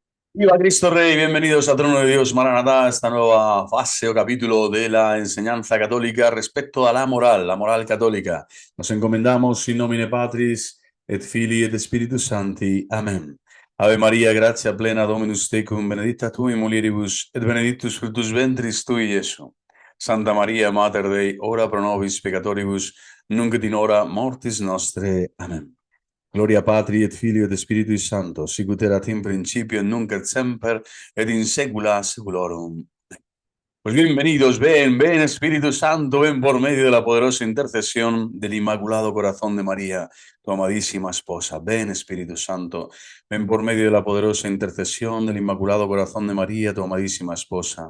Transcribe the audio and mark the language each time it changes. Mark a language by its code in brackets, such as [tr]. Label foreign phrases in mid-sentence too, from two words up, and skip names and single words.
[es] Viva Cristo Rey, bienvenidos a Trono de Dios, Maranatá, esta nueva fase o capítulo de la enseñanza católica respecto a la moral católica. Nos encomendamos [la] in nomine Patris et Filii et Spiritus Sancti. Amén. Ave María, gratia plena Dominus tecum, benedicta tu in mulieribus, et benedictus fructus ventris tui, Iesu. Santa María, Mater Dei, ora pro nobis peccatoribus, nunc et in hora mortis nostre. Amén. Gloria Patri et Filio et Spiritui Sancto, sicut erat in principio et nunc et semper et in saecula saeculorum. [es] Pues bienvenidos, ven Espíritu Santo, ven por medio de la poderosa intercesión del Inmaculado Corazón de María, tu amadísima esposa. Ven Espíritu Santo, ven por medio de la poderosa intercesión del Inmaculado Corazón de María, tu amadísima esposa.